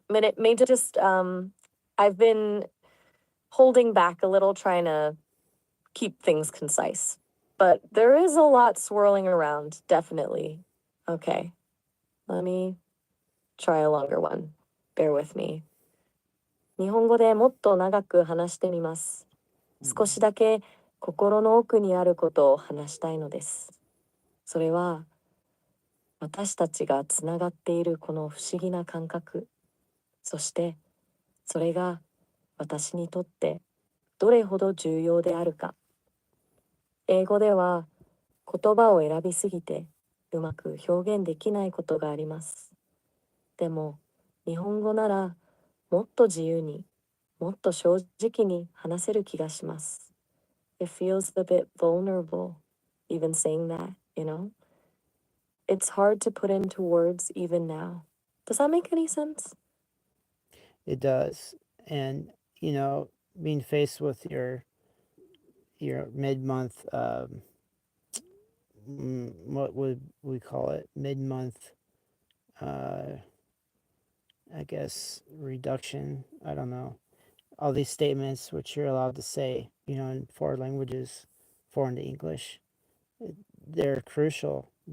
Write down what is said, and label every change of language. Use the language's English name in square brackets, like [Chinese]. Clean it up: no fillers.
[English] But it may just, I've been holding back a little, trying to keep things concise. But there is a lot swirling around, definitely. Okay, let me try a longer one. Bear with me. [Japanese] 日本語でもっと長く話してみます。少しだけ心の奥にあることを話したいのです。それは私たちがつながっているこの不思議な感覚。そしてそれが私にとってどれほど重要であるか。英語では言葉を選びすぎてうまく表現できないことがあります。でも日本語ならもっと自由に、もっと正直に話せる気がします。 [English] It feels a bit vulnerable, even saying that, you know? It's hard to put into words even now. Does that make any sense? It does, and being faced with your mid-month what would we call it, mid-month I guess reduction, I don't know, all these statements which you're allowed to say in foreign languages, foreign to English, they're crucial.